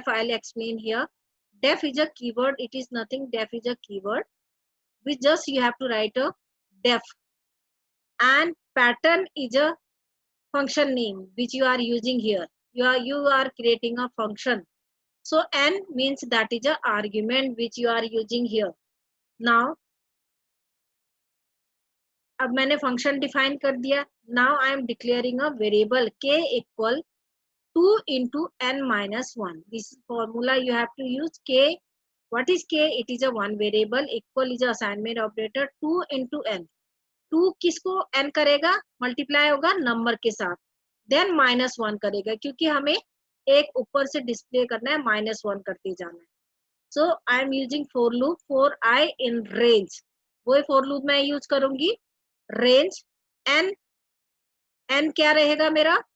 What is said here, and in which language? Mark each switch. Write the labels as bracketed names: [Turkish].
[English] I'll explain here. Def is a keyword. It is nothing. Def is a keyword. Which just you have to write a def, and pattern is a function name which you are using here. You are creating a function. So n means that is a argument which you are using here. [Hindi] Now अब मैंने function define कर दिया. [English] Now I am declaring a variable k equal 2 into n minus 1. This formula you have to use k. What is k? It is a one variable. Equal is a assignment operator 2 into n. [Hindi] 2 किसको n करेगा? Multiply होगा number के साथ. Then -1 करेगा क्योंकि हमें एक ऊपर से डिस्प्ले करना है, -1 करते जाना है. [English] So I am using for loop for i in range. [Hindi] वही फॉर लूप मैं यूज करूंगी. रेंज एन क्या रहेगा मेरा?